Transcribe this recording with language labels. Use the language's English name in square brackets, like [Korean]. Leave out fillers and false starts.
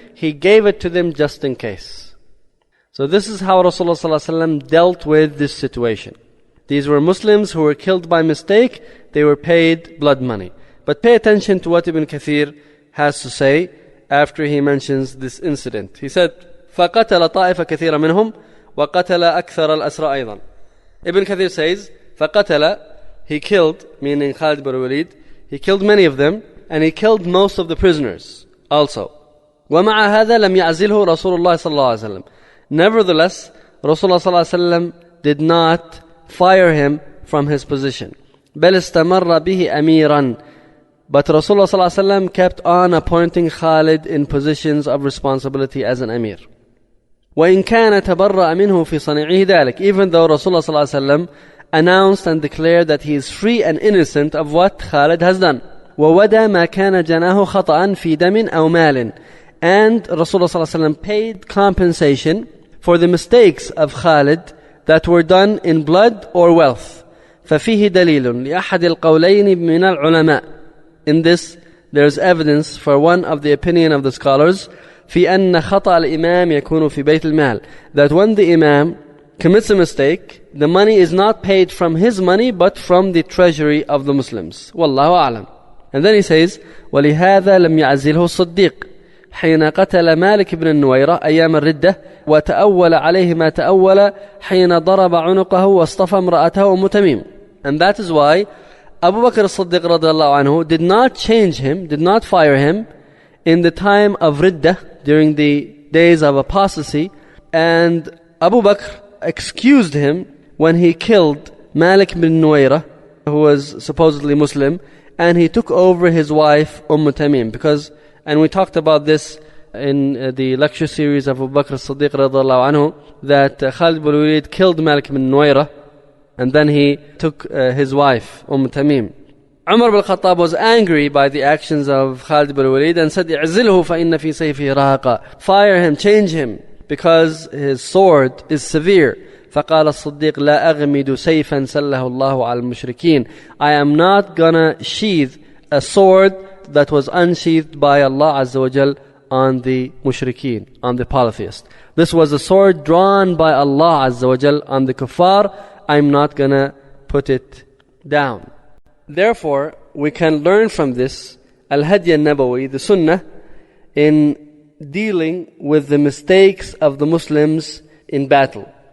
[English] He gave it to them just in case. So this is how Rasulullah ﷺ dealt with this situation. These were Muslims who were killed by mistake. They were paid blood money. But pay attention to what Ibn Kathir has to say after he mentions this incident. He said, [Arabic] فَقَتَلَ طَائِفَ كَثِيرًا مِنْهُمْ وَقَتَلَ أَكْثَرَ الْأَسْرَى أَيْضًا. [English] Ibn Kathir says, فَقَتَلَ, he killed, meaning Khalid bin Walid, he killed many of them, and he killed most of the prisoners also. [Arabic] وَمَعَ هَذَا لَمْ يَعْزِلْهُ رَسُولُ اللَّهِ صَلَّى اللَّهُ عَلَيْهِ وسلم. [English] Nevertheless, Rasulullah صلى الله عليه وسلم did not fire him from his position. [Arabic] بَلْ اسْتَمَرَّ بِهِ أَمِيرًا. [English] But Rasulullah صلى الله عليه وسلم kept on appointing Khalid in positions of responsibility as an Amir. [Arabic] وإن كان تبرأ منه في صنيعه ذلك. [English] Even though Rasulullah sallallahu alaihi wasallam announced and declared that he is free and innocent of what Khalid has done. [Arabic] وَوَدَى مَا كَانَ جَنَاهُ خَطَأً فِي دَمٍ أَوْ مَالٍ. [English] And Rasulullah sallallahu alaihi wasallam paid compensation for the mistakes of Khalid that were done in blood or wealth. [Arabic] فَفِيهِ دَلِيلٌ لِأَحَدِ الْقَوْلَيْنِ مِنَ الْعُلَمَاءِ. [English] In this, there is evidence for one of the opinion of the scholars, [Arabic] في أن خطأ الإمام يكون في بيت المال. [English] That when the Imam commits a mistake, the money is not paid from his money, but from the treasury of the Muslims. [Arabic] والله أعلم. [English] And then he says, [Arabic] وَلِهَذَا لَمْ يَعْزِلْهُ الصديق حين قتل مالك بن النويرة أيام الردة وتأول عليه ما تأول حين ضرب عنقه واصطفى امرأته متميم. [English] And that is why Abu Bakr as-Siddiq radiallahu anhu did not change him, did not fire him in the time of Riddah, during the days of apostasy, and Abu Bakr excused him when he killed Malik bin Nuwayrah, who was supposedly Muslim, and he took over his wife Tamim, because, and we talked about this in the lecture series of Abu Bakr as-Siddiq radiallahu anhu, that Khalid bin Walid killed Malik bin Nuwayrah, and then he took his wife Tamim. Umar bin Khattab was angry by the actions of Khalid bin Walid and said, [Arabic] اعزله فإن في سيفه رهقا. [English] Fire him, change him, because his sword is severe. [Arabic] فقال الصديق لا أغمد سيفا سله الله على المشركين. [English] I am not gonna sheathe a sword that was unsheathed by Allah Azza wa Jal on the mushrikeen, on the polytheist. This was a sword drawn by Allah Azza wa Jal on the kuffar. I'm not gonna put it down. Therefore, we can learn from this Al-Hadi al-Nabawi, the Sunnah, in dealing with the mistakes of the Muslims in battle.